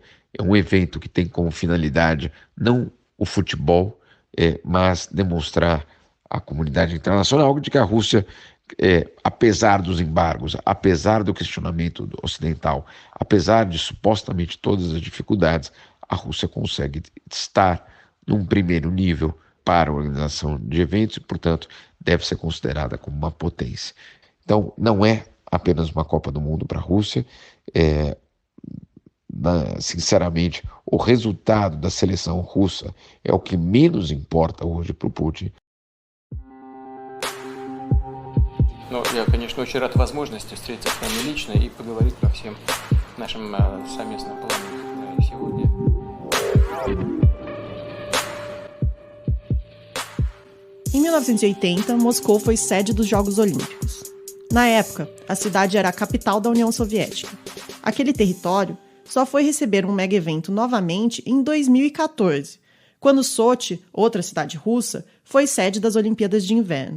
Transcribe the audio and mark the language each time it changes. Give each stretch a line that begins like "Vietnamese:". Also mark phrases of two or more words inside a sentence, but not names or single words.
Portuguese: É um evento que tem como finalidade não o futebol, mas demonstrar à comunidade internacional de que a Rússia, apesar dos embargos, apesar do questionamento ocidental, apesar de supostamente todas as dificuldades, a Rússia consegue estar num primeiro nível para a organização de eventos e, portanto, deve ser considerada como uma potência. Então, não é apenas uma Copa do Mundo para a Rússia. Sinceramente, o resultado da seleção russa é o que menos importa hoje para o Putin.
Russian: Но я, конечно, очень рад возможности встретиться с вами лично и поговорить по всем нашим совместным планам сегодня.
Portuguese: Em 1980, Moscou foi sede dos Jogos Olímpicos. Na época, a cidade era a capital da União Soviética. Aquele território só foi receber um mega evento novamente em 2014, quando Sochi, outra cidade russa, foi sede das Olimpíadas de Inverno.